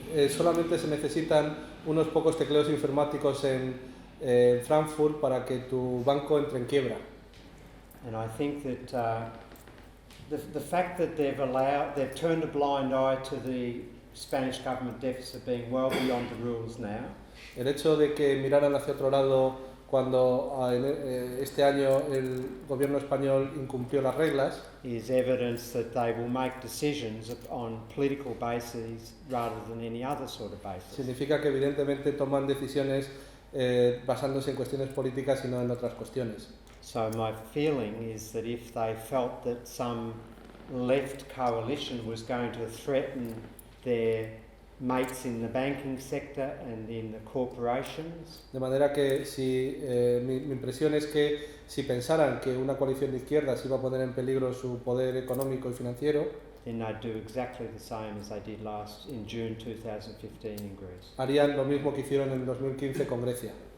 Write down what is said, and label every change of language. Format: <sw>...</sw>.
<es>Solamente se necesitan unos pocos tecleos informáticos en Frankfurt para que tu banco entre en quiebra.</es> <en>And I think that the fact that they've turned a blind eye to the Spanish government deficit being well beyond the rules now.</en> <es>El hecho de que miraran hacia otro lado cuando este año el gobierno español incumplió las reglas</es> <en>is evidence that they will make decisions on political bases rather than any other sort of basis.</en> <es>significa que evidentemente toman decisiones basándose en cuestiones políticas y no en otras cuestiones.</es> <en>So my feeling is that if they felt that some left coalition was going to threaten their mates in the banking sector and in the corporations,</en> <es>De manera que si mi impresión es que si pensaran que una coalición de izquierdas iba a poner en peligro su poder económico y financiero,</es> <en>then they'd do exactly the same as they did in June 2015 in Greece.</en> <es>harían lo mismo que hicieron en 2015 con Grecia,</es>